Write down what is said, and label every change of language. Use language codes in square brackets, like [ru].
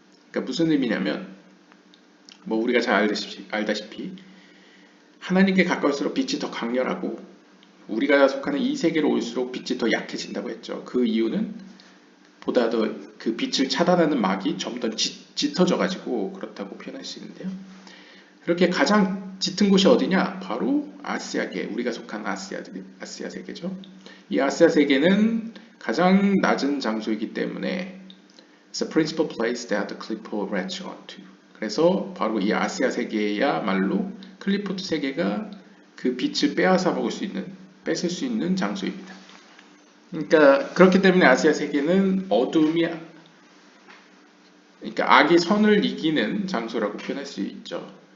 [ko] 그러니까 무슨 의미냐면 뭐 우리가 잘 알다시피 하나님께 가까울수록 빛이 더 강렬하고 우리가 속하는 이 세계로 올수록 빛이 더 약해진다고 했죠. 그 이유는 보다 더 그 빛을 차단하는 막이 좀 더 짙어져 가지고 그렇다고 표현할 수 있는데요. 그렇게 가장 짙은 곳이 어디냐? 바로 아시아계, 우리가 속한 아시아 세계죠. 이 아시아 세계는 가장 낮은 장소이기 때문에 [en] It's a principal place that the clipper reach onto. [ko] 그래서 바로 이 아시아 세계야말로 클리포트 세계가 그 빛을 빼앗아 먹을 수 있는, 뺏을 수 있는 장소입니다. 그러니까 그렇기 때문에 아시아 세계는 어둠이, 그러니까 악이 선을 이기는 장소라고 표현할 수 있죠.